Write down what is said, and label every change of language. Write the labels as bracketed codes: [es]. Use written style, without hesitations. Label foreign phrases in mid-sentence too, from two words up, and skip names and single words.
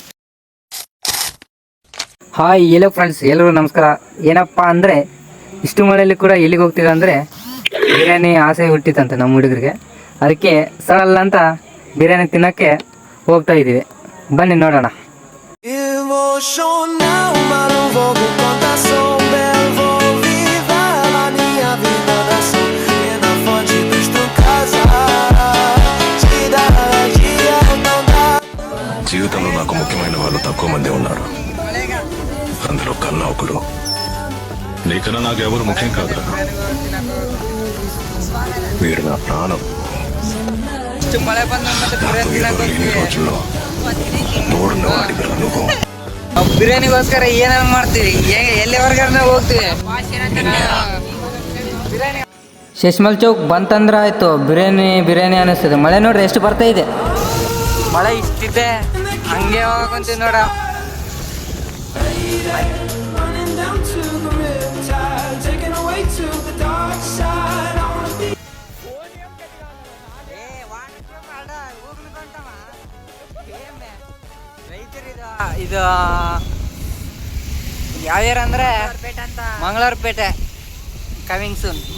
[en] Hi hello friends, [kn] ಎಲ್ಲರೂ ನಮಸ್ಕಾರ. ಏನಪ್ಪ ಅಂದರೆ ಇಷ್ಟು ಮಳೆಯಲ್ಲಿ ಕೂಡ ಎಲ್ಲಿಗೆ ಹೋಗ್ತಿದೆ ಅಂದರೆ ಬಿರಿಯಾನಿ ಆಸೆ ಹುಟ್ಟಿತಂತೆ ನಮ್ಮ ಹುಡುಗರಿಗೆ. ಅದಕ್ಕೆ ಸಡಲ್ಲ ಅಂತ ಬಿರಿಯಾನಿ ತಿನ್ನೋಕ್ಕೆ ಹೋಗ್ತಾ ಇದ್ದೀವಿ. ಬನ್ನಿ ನೋಡೋಣ. [te] జీవితంలో నాకు ముఖ్యమైన వాళ్ళు తక్కువ మంది ఉన్నారు. అందులో కన్నా ఒకడు. నీకన్నా నాకెవరు ముఖ్యం కాదురా. వీడు నా ప్రాణం. రోజుల్లో తోడున్న వాడిగా నువ్వు. [kn] ಬಿರಿಯಾನಿಗೋಸ್ಕರ ಏನೇನ್ ಮಾಡ್ತೀವಿ? ಎಲ್ಲಿವರೆಗೆ ಹೋಗ್ತೀವಿ? ಶಶಿಮಲ್ ಚೌಕ್ ಬಂತಂದ್ರೆ ಆಯಿತು, ಬಿರಿಯಾನಿ ಅನ್ನಿಸ್ತದೆ. ಮಳೆ ನೋಡ್ರಿ ಎಷ್ಟು ಬರ್ತಾ ಇದೆ. ಮಳೆ ಇಷ್ಟಿದೆ, ಹಂಗೆ ಹೋಗಂತೀವಿ ನೋಡ. ಇದು ಯಾವ್ಯಾರ ಅಂದ್ರೆ ಮಂಗಳೂರುಪೇಟೆ [en] coming soon.